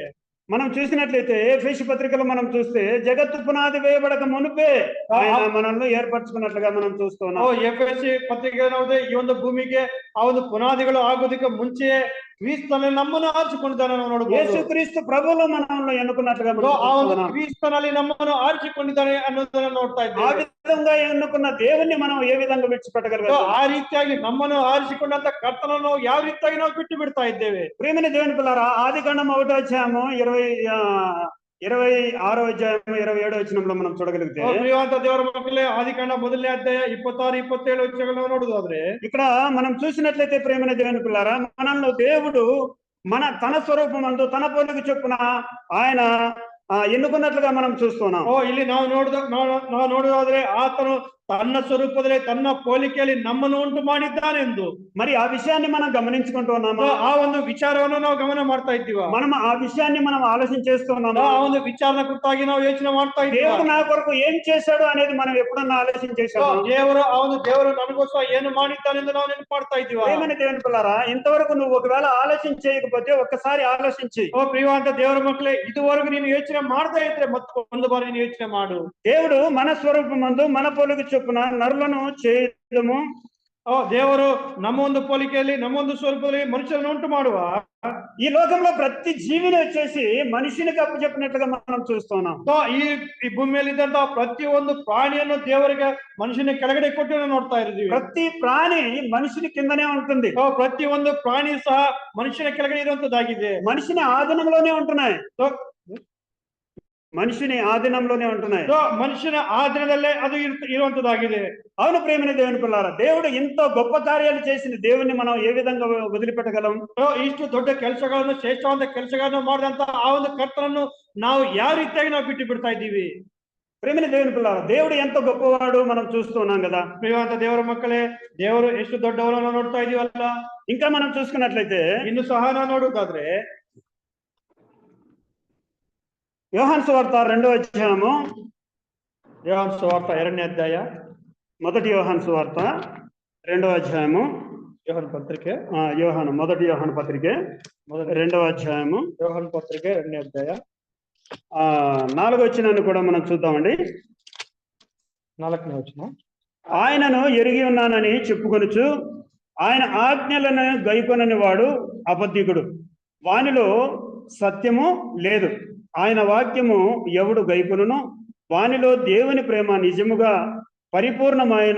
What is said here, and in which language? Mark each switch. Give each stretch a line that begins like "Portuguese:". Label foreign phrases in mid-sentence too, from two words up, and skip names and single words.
Telugu: మనం చూసినట్లయితే ఎఫెసీ పత్రికలో మనం చూస్తే జగత్తు పునాది వేయబడక మునుపే ఆయన మనల్ని ఏర్పరచుకున్నట్లుగా మనం చూస్తున్నాం.
Kannada: ಎಫೆಸಿ ಪತ್ರಿಕೆ ಈ ಒಂದು ಭೂಮಿಗೆ ಆ ಒಂದು ಪುನಾದಿಗಳು ಆಗೋದಕ್ಕೆ ಮುಂಚೆ ಕ್ರಿಸ್ತನಲ್ಲಿ ನಮ್ಮನ್ನು ಆರಿಸಿಕೊಂಡಿದ್ದಾನೆ ನಾವು ನೋಡಬಹುದು.
Telugu: యేసుక్రీస్తు ప్రభువులో మనల్ని ఎన్నుకున్నట్లుగా
Kannada: ಆ ಒಂದು ಕ್ರಿಸ್ತನಲ್ಲಿ ನಮ್ಮನ್ನು ಆರಿಸಿಕೊಂಡಿದ್ದಾನೆ ಅನ್ನೋದನ್ನ ನೋಡ್ತಾ ಇದ್ದೇವೆ.
Telugu: ఆ విధంగా ఎన్నుకున్న దేవుణ్ణి మనం ఏ విధంగా విడిచిపెట్టగలగాలి?
Kannada: ಆ ರೀತಿಯಾಗಿ ನಮ್ಮನ್ನು ಆರಿಸಿಕೊಂಡಂತ ಕರ್ತನನ್ನು ಯಾವ ರೀತಿಯಾಗಿ ನಾವು ಬಿಟ್ಟು ಬಿಡ್ತಾ ಇದ್ದೇವೆ?
Telugu: ప్రియమైన దేవుని పిల్లారా, ఆదికాండం 1వ అధ్యాయము 26వ అధ్యాయము 27వ వచనంలో మనం చూడగలిగితే,
Kannada: ಪ್ರಿಯವಂತ ದೇವರ ಮಕ್ಕಳೇ, ಆದಿಕಾಂಡ 1ನೇ ಅಧ್ಯಾಯ 26, 27 ವಚನಗಳನ್ನು ನೋಡುವುದಾದ್ರೆ,
Telugu: ఇక్కడ మనం చూసినట్లయితే ప్రియమైన దేవుని పిల్లారా, మనల్ని దేవుడు తన స్వరూపమందు తన పోలిక చొప్పున ఆయన ఎన్నుకున్నట్లుగా మనం చూస్తున్నాం.
Kannada: ಇಲ್ಲಿ ನಾವು ನೋಡುವುದಾದ್ರೆ ಆತನು ತನ್ನ ಸ್ವರೂಪದಲ್ಲಿ ತನ್ನ ಹೋಲಿಕೆಯಲ್ಲಿ ನಮ್ಮನ್ನು ಉಂಟು ಮಾಡಿದ್ದಾನೆಂದು.
Telugu: మరి ఆ విషయాన్ని మనం గమనించుకుంటున్నామా?
Kannada: ಆ ಒಂದು ವಿಚಾರವನ್ನು ನಾವು ಗಮನ ಮಾಡ್ತಾ ಇದ್ದೀವಿ.
Telugu: మనం ఆ విషయాన్ని మనం ఆలోచన చేస్తున్నామా?
Kannada: ಆ ಒಂದು ವಿಚಾರನ ಕುರಿತಾಗಿ ನಾವು ಯೋಚನೆ ಮಾಡ್ತಾ ಇದ್ದೀವಿ.
Telugu: దేవుడు నా కొరకు ఏం చేశాడు అనేది మనం ఎప్పుడన్నా ఆలోచన చేశామా?
Kannada: ದೇವರು ನನಗೋಸ್ಕರ ಏನು ಮಾಡಿದ್ದಾನೆಂದು ನಾವು ನೆನಪು ಮಾಡ್ತಾ ಇದ್ದೀವಿ.
Telugu: ప్రియమైన దేవుని పిల్లారా, ఇంతవరకు నువ్వు ఒకవేళ ఆలోచన చేయకపోతే ఒక్కసారి ఆలోచించి,
Kannada: ಪ್ರಿಯವಂತ ದೇವರ ಮಕ್ಕಳೇ, ಇದುವರೆಗೂ ನೀನು ಯೋಚನೆ ಮಾಡದೇ ಇದ್ರೆ ಮತ್ತೊಂದು ಬಾರಿ ನೀನು ಯೋಚನೆ ಮಾಡು.
Telugu: దేవుడు మన స్వరూపమందు మన పోలిక చొప్పున నరులను చేయదము.
Kannada: ದೇವರು ನಮ್ಮ ಒಂದು ಹೋಲಿಕೆಯಲ್ಲಿ ನಮ್ಮ ಒಂದು ಸ್ವರೂಪದಲ್ಲಿ ಮನುಷ್ಯರನ್ನು ಉಂಟು ಮಾಡುವ.
Telugu: ఈ లోకంలో ప్రతి జీవిని వచ్చేసి మనిషినికి అప్పచెప్పినట్లుగా మనం చూస్తున్నాం.
Kannada: ಈ ಭೂಮಿಯಲ್ಲಿ ಇದ್ದಂತಹ ಪ್ರತಿ ಒಂದು ಪ್ರಾಣಿಯನ್ನು ದೇವರಿಗೆ ಮನುಷ್ಯನ ಕೆಳಗಡೆ ಕೊಟ್ಟು ನೋಡ್ತಾ ಇದ್ದೀವಿ.
Telugu: ప్రతి ప్రాణి మనిషిని కిందనే ఉంటుంది.
Kannada: ಪ್ರತಿ ಒಂದು ಪ್ರಾಣಿ ಸಹ ಮನುಷ್ಯನ ಕೆಳಗಡೆ ಇರುವಂತದ್ದಾಗಿದೆ.
Telugu: మనిషిని ఆధీనంలోనే ఉంటున్నాయి. మనిషిని ఆధీనంలోనే ఉంటున్నాయి. So,
Kannada: ಮನುಷ್ಯನ ಆಧೀನದಲ್ಲೇ ಅದು ಇರುವಂತದ್ದಾಗಿದೆ.
Telugu: అవును ప్రేమని దేవుని పిల్లారా, దేవుడు ఎంతో గొప్ప కార్యాలు చేసిన దేవుణ్ణి మనం ఏ విధంగా వదిలిపెట్టగలం? So,
Kannada: ಇಷ್ಟು ದೊಡ್ಡ ಕೆಲಸಗಳನ್ನು ಶ್ರೇಷ್ಠವಾದ ಕೆಲಸಗಳನ್ನು ಮಾಡಿದಂತ ಆ ಒಂದು ಕರ್ತನನ್ನು ನಾವು ಯಾವ ರೀತಿಯಾಗಿ ನಾವು ಬಿಟ್ಟು ಬಿಡ್ತಾ ಇದ್ದೀವಿ?
Telugu: ప్రేమని దేవుని పిల్లారా, దేవుడు ఎంతో గొప్పవాడు మనం చూస్తూ ఉన్నాం కదా.
Kannada: ಪ್ರಿಯವಾದ ದೇವರ ಮಕ್ಕಳೇ, ದೇವರು ಎಷ್ಟು ದೊಡ್ಡವರನ್ನು ನೋಡ್ತಾ ಇದೀವಲ್ಲ.
Telugu: ఇంకా మనం చూసుకున్నట్లయితే
Kannada: ಇನ್ನು ಸಹ ನಾವು ನೋಡುವುದಾದ್ರೆ
Telugu: యోహాను సువార్త 2వ అధ్యాయము,
Kannada: ಯೋಹಾನ ಸುವಾರ್ತ 2ನೇ ಅಧ್ಯಾಯ,
Telugu: మొదటి యోహాను సువార్త 2వ అధ్యాయము,
Kannada: ಯೋಹಾನ ಪತ್ರಿಕೆ,
Telugu: మొదటి యోహాను పత్రికే 2వ అధ్యాయము,
Kannada: ಯೋಹಾನ ಪತ್ರಿಕೆ 2ನೇ ಅಧ್ಯಾಯ
Telugu: 4వ వచనాన్ని కూడా మనం చూద్దామండి.
Kannada: 4ನೇ ವಚನ.
Telugu: ఆయనను ఎరిగి ఉన్నానని చెప్పుకొనుచు ఆయన ఆజ్ఞలను గైకొనని వాడు అబద్ధికుడు, వానిలో సత్యము లేదు. ఆయన వాక్యము ఎవడు గైకొనును వానిలో దేవుని ప్రేమ నిజముగా పరిపూర్ణమాయను.